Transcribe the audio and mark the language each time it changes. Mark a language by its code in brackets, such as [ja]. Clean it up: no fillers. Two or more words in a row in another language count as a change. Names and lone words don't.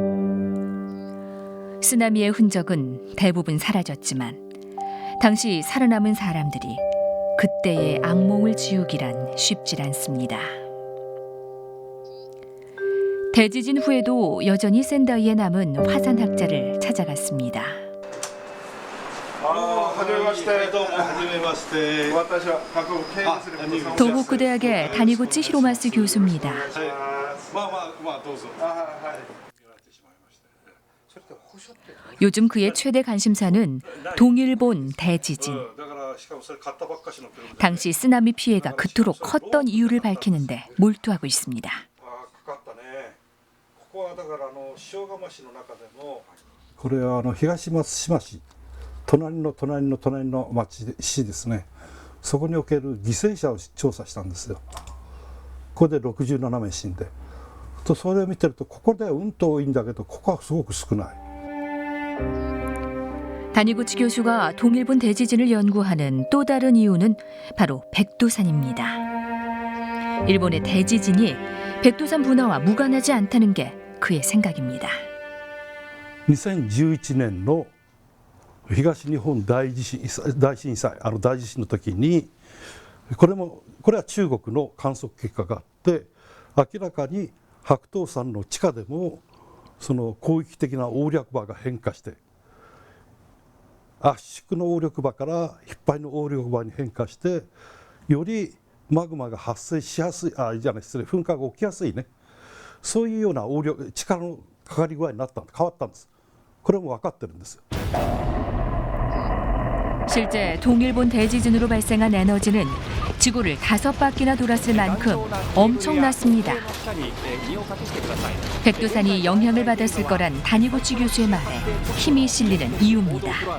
[ko] 쓰나미의 흔적은 대부분 사라졌지만 당시 살아남은 사람들이 그때의 악몽을 지우기란 쉽질 않습니다. 대지진 후에도 여전히 센다이에 남은 화산 학자를 찾아갔습니다. [ja] はじめましてどうもはじめまして私は博物経済すること [ko] 도호쿠대학의 다니고치 히로마스 교수입니다. [ja] まあどうぞ [ko] 요즘 그의 최대 관심사는 동일본 대지진. [ja] だからしかもそれ買ったばっかしの車で [ko] 당시 쓰나미 피해가 그토록 컸던 이유를 밝히는데 몰두하고 있습니다. [ja] かかったねここはだから塩釜市の中でもこれは東松島市隣の町ですねそこにおける犠牲者を調査したんですよここで67名死んでとそれを見てるとここでうんと多いんだけどここはすごく少ない [ko] 다니고치 교수가 동일본 대지진을 연구하는 또 다른 이유는 바로 백두산입니다. 일본의 대지진이 백두산 분화와 무관하지 않다는 게 그의 생각입니다. [ja] 2011 年の東日本大震災大地震の時にこれは中国の観測結果があって明らかに白頭山の地下でもその広域的な横略場が変化して圧縮の横略場から引っ張りの横略場に変化してよりマグマが発生しやすい噴火が起きやすいねそういうような力のかかり具合に変わったんですこれも分かってるんですよ [ko] 실제 동일본 대지진으로 발생한 에너지는 지구를 5바퀴나 돌았을 만큼 엄청났습니다. 백두산이 영향을 받았을 거란 다니고치 교수의 말에 힘이 실리는 이유입니다.